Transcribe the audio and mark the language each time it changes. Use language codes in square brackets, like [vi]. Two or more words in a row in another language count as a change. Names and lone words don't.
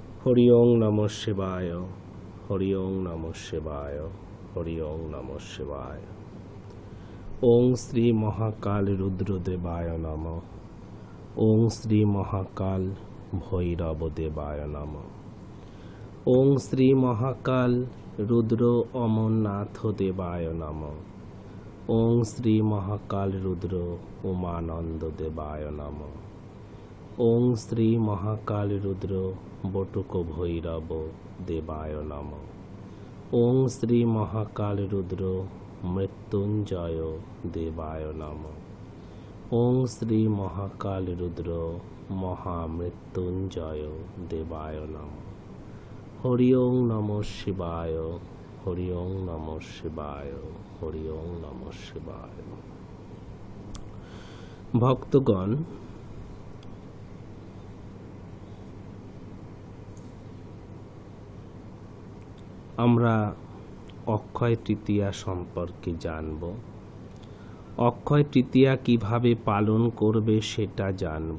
[sa] হরি ওং নমঃ শিবায়, হরি ওং নমঃ শিবায়, হরি ওং নমঃ শিবায়। ওং শ্রী মহাকাল রুদ্রদেবায় নমঃ। ওং শ্রী মহাকাল ভৈরব দেবায় নমঃ। ওং শ্রী মহাকাল রুদ্র অমরনাথ দেবায় নমঃ। ওং শ্রী মহাকাল রুদ্র উমানন্দ দেবায় নমঃ। ওং শ্রী মহাকাল রুদ্র বটুক ভৈরব দেবায় নমঃ। ওং শ্রী মহাকাল রুদ্র মৃত্যুঞ্জয় দেবায় নমঃ। ওং শ্রী মহাকাল রুদ্র মহামৃত্যুঞ্জয় দেবায় নমঃ। হরি ওং নমঃ শিবায়, হরি ওং নমঃ শিবায়, হরি ওং নমঃ শিবায়। [bn] ভক্তগণ, আমরা অক্ষয় তৃতীয়া সম্পর্কে জানব। অক্ষয় তৃতীয়া কিভাবে পালন করবে সেটা জানব।